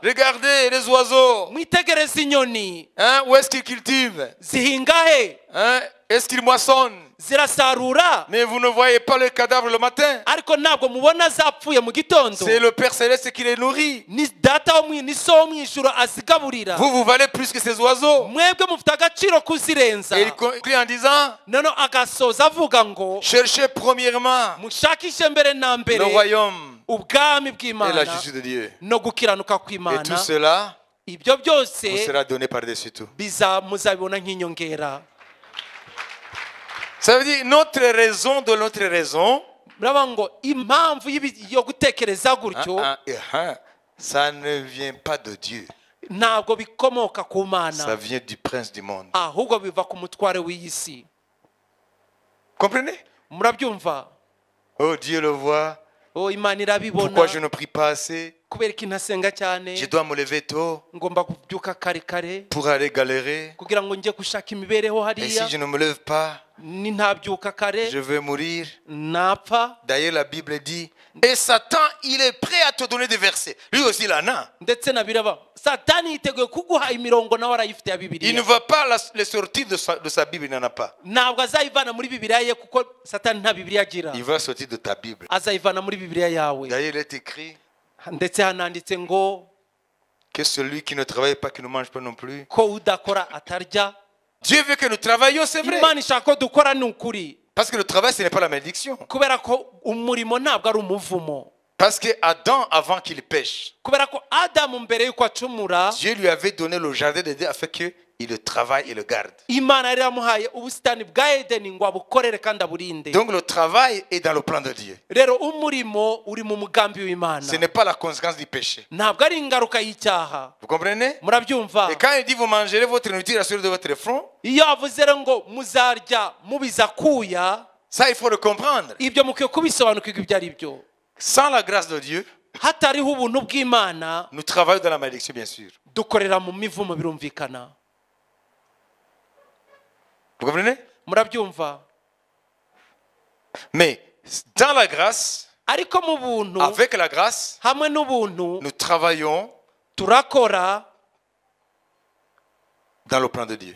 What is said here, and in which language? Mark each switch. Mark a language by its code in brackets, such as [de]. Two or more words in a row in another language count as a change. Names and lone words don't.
[fr] Regardez les oiseaux. [rw] Mwitegereze inyoni [fr] Hein, où est-ce qu'ils cultivent? [rw] zihinga he, [fr] Hein, est-ce qu'ils moissonnent? [rw] zirasarura, [fr] Mais vous ne voyez pas le cadavre le matin. [rw] ariko ntabwo mubona zapfuye mu gitondo. [fr] C'est le Père céleste qui les nourrit. [rw] Ni data ni so wo mu ijuru azigaburira. [fr] Vous valez plus que ces oiseaux. [rw] Mwebwe mufite agaciro kuzirenza. [fr] Et il conclut en disant, [rw] Noneho agasoza avuga ngo [fr] cherchez premièrement [rw] mushakishe mbere na [fr] le [rw] mbere [fr] royaume [rw] ubwami [fr] et la [rw] bw'Imana [fr] justice de Dieu. [rw] no gukiranuka [fr] Et [rw] kw'Imana. [fr] tout cela [rw] Ibyo [fr] vous [rw] byose [fr] sera donné par-dessus tout. [rw] muzabibona nk'inyongera. [fr] Ça veut dire notre raison de notre raison, [rw] Muraba ngo impamvu yo gutekereza gutyo [fr] ça ne vient pas de Dieu. [rw] ntabwo bikomoka ku [fr] Ça [rw] Mana, [fr] vient du prince du monde. [rw] ahubwo biva ku mutware w'iyi si. [fr] Comprenez? [rw] Murabyumva? [fr] Oh, Dieu le voit. [rw] Oh, Imana irabibona. [fr] Pourquoi je ne prie pas assez? [rw] Kubera ko ntasenga cyane, [fr] Je dois me lever tôt [rw] ngomba kubyuka kare kare [fr] pour aller galérer. [rw] kugira ngo njye gushaka imibereho [fr] Et si [rw] hariya. [fr] je ne me lève pas, [rw] Ni ntabyuka kare [fr] je vais mourir. [rw] napfa. [fr] D'ailleurs, la Bible dit, et Satan, il est prêt à te donner des versets. Lui aussi, il en a. [rw] Ndetse na biraba Satani yiteguye kuguha imirongo nawe arayifite ya [fr] Il ne [rw] Bibiliya. [fr] va pas les sortir de sa Bible, il n'en a pas. [rw] Ntabwo azayivana muri Bibiliya ye kuko Satani nta Bibiliya agira. [fr] Il va sortir de ta Bible. [rw] Azayivana muri Bibiliya yawe. [fr] D'ailleurs, il est écrit [rw] Ndetse hananditse ngo [fr] que celui qui ne travaille pas, qui ne mange pas non plus. [rw] ko udakora atarya. [fr] Dieu veut que nous travaillions, c'est vrai. [rw] Imana ishaka ko dukora ni ukuri. [fr] Parce que le travail, ce n'est pas la malédiction. [rw] Kubera ko umurimo ntabwo ari umuvumo. [fr] Parce que Adam, avant qu'il pêche, [rw] Kubera ko Adamu mbere yuko acumura, [fr] Dieu lui avait donné le jardin d'Éden afin qu'il le travaille et le garde. [rw] Imana yari yamuhaye ubusitani bwa Edeni ngo abukorere kandi aburinde. [fr] Donc le travail est dans le plan de Dieu. [rw] Rero umurimo uri mu mugambi w'Imana. [fr] Ce n'est pas la conséquence du péché. [rw] Ntabwo ari ingaruka y'icyaha. [fr] Vous comprenez? [rw] Murabyumva? [fr] Et quand il dit vous mangerez votre nourriture sur de votre front, [rw] Iyo avuze rero ngo muzarya mubiza kuya, [fr] ça il faut le comprendre. [rw] ibyo mukwiye kubisobanukirwa ibyo ari byo. [fr] Sans la grâce de Dieu, [rw] Hatariho ubuntu bw'Imana, [fr] nous travaillons dans la malédiction, bien sûr. [rw] dukorera mu mivumo birumvikana. [fr] Vous comprenez? [rw] Murabyumva? [fr] Mais dans la grâce, [rw] Ariko mu buntu, [fr] avec la grâce, [rw] hamwe n'ubuntu, [fr] nous travaillons [rw] turakora [fr] dans le plan de Dieu.